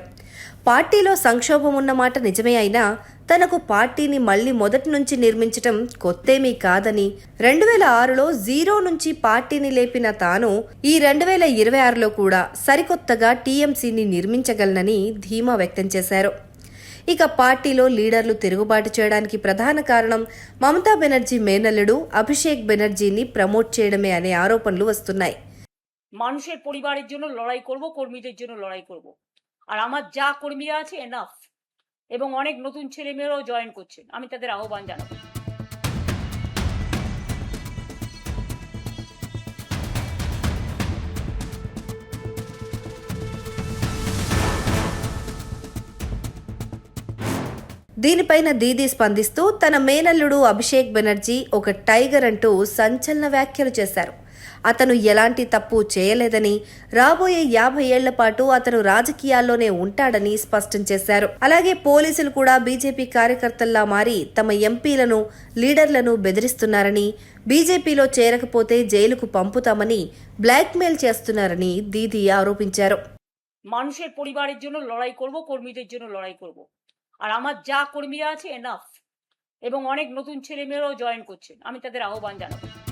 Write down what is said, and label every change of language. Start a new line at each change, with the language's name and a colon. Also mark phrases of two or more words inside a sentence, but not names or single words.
Telugu: పార్టీలో సంక్షోభం ఉన్నమాట నిజమే అయినా తనకు పార్టీని మళ్లీ మొదటి నుంచి నిర్మించటం కొత్తేమీ కాదని, 2006లో జీరో నుంచి పార్టీని లేపిన తాను ఈ 2026లో కూడా సరికొత్తగా టీఎంసీని నిర్మించగలనని ధీమా వ్యక్తం చేశారు. ఇక పార్టీలో లీడర్లు తిరుగుబాటు చేయడానికి ప్రధాన కారణం మమతా బెనర్జీ మేనల్లుడు అభిషేక్ బెనర్జీని ప్రమోట్ చేయడమే అనే ఆరోపణలు వస్తున్నాయి.
Bangla: মানুষের পরিবারের জন্য লড়াই করব, কর্মীদের জন্য লড়াই করব। আর আমার যা কর্মীরা আছে এনাফ, এবং অনেক নতুন ছেলেমেয়েরাও জয়েন করছেন, আমি তাদের আহ্বান জানাবো।
Telugu: దీనిపైన దీదీ స్పందిస్తూ తన మేనల్లుడు అభిషేక్ బెనర్జీ ఒక టైగర్ అంటూ సంచలన వ్యాఖ్యలు చేశారు. అతను ఎలాంటి తప్పు చేయలేదని, రాబోయే 50 ఏళ్ల పాటు అతను రాజకీయాల్లోనే ఉంటాడని స్పష్టం చేశారు. అలాగే పోలీసులు కూడా బీజేపీ కార్యకర్తల్లా మారి తమ ఎంపీలను, లీడర్లను బెదిరిస్తున్నారని, బీజేపీలో చేరకపోతే జైలుకు పంపుతామని బ్లాక్మెయిల్ చేస్తున్నారని దీదీ ఆరోపించారు.
Bangla: মানুষের পরিবারের জন্য লড়াই করব, কর্মীদের জন্য লড়াই করব। আর আমার যা কর্মীরা আছে এনাফ, এবং অনেক নতুন ছেলেমেয়েরাও জয়েন করছেন, আমি তাদের আহ্বান জানাবো।